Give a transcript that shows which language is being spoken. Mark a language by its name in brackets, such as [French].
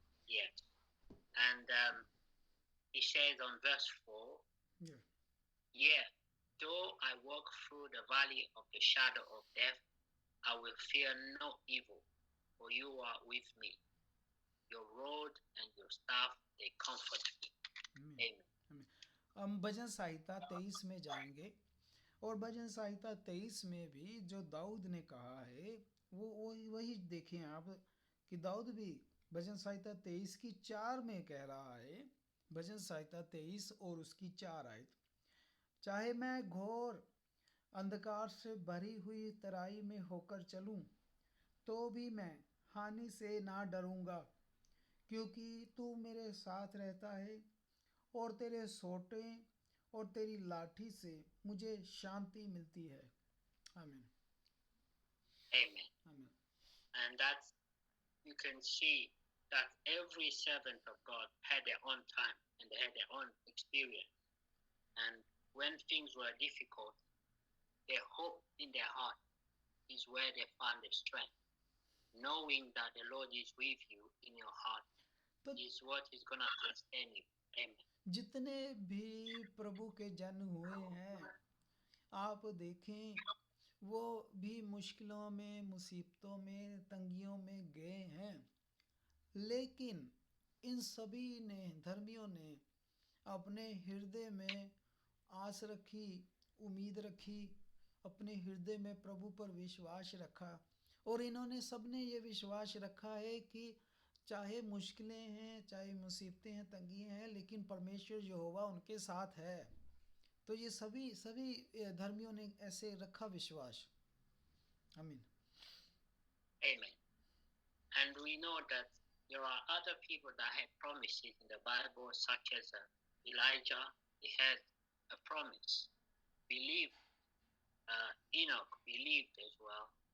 [English] Yes. And he says on verse 4, Yeah. yeah, though I walk through the valley of the shadow of death, I will fear no evil, for you are with me. Your rod and your staff, they comfort me. [Hindi] आमीन। [English] Amen. [Hindi] हम भजन संहिता 23 में जाएंगे, और भजन संहिता 23 में भी जो दाऊद ने कहा है वो वही देखें आप, कि दाऊद भी भजन संहिता 23 की 4 में कह रहा है। भजन संहिता 23 और उसकी 4 आयत, चाहे मैं घोर अंधकार से भरी हुई तराई में होकर चलूं, तो भी मैं हानि से ना डरूंगा, क्योंकि तू मेरे साथ रहता है, और तेरे सोटे और तेरी लाठी से मुझे शांति मिलती है। आमीन। [English] Amen. [Hindi] आमीन। [English] And that's, you can see that every servant of God had their own time and they had their own experience. And when things were difficult, their hope in their heart is where they found the strength. Knowing that the Lord is with you in your heart [Hindi] तो [English] is what is going to sustain you. Amen. [Hindi] जितने भी प्रभु के जन हुए हैं, आप देखें वो भी मुश्किलों में, मुसीबतों में, तंगियों में गए हैं, लेकिन इन सभी ने, धर्मियों ने, अपने हृदय में आस रखी, उम्मीद रखी, अपने हृदय में प्रभु पर विश्वास रखा, और इन्होंने सबने ये विश्वास रखा है कि चाहे मुश्किलें हैं, चाहे मुसीबतें हैं, तंगियाँ हैं, लेकिन परमेश्वर यहोवा उनके साथ है। तो ये सभी धर्मियों ने ऐसे रखा विश्वास। आमीन। [English] Amen. And we know that there are other people that had promises in the Bible, such as Elijah. He had a promise. Believed. Enoch believed as well.